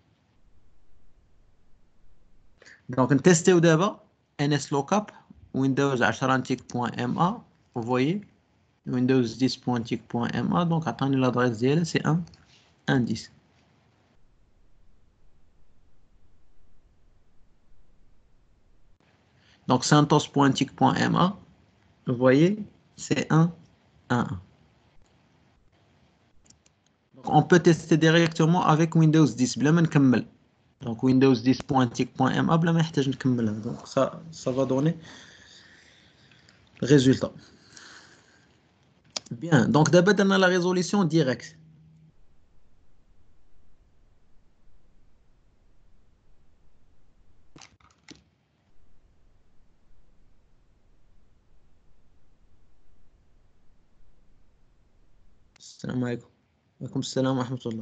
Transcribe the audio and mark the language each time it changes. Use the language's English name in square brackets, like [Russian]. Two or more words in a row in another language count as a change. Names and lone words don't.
[Arabic] دونك نتيستيو دابا NS لوكاب ويندوز 10 انتيك بوان ام ا. فويي ويندوز 10 بوان انتيك بوان ام ا. دونك عطاني لادريس ديالها سي 1 10. دونك santos.tic.ma. [French] Vous voyez, c'est 1, 1, 1. Donc, on peut tester directement avec Windows 10 [Arabic] بلا ما نكمل. [French] Donc Windows 10.tic.ma [Arabic] بلا ما نحتاج نكملها. [French] Donc ça va donner résultat. Bien. Donc d'abord on a la résolution directe. [Arabic] السلام عليكم. وعليكم السلام ورحمة الله.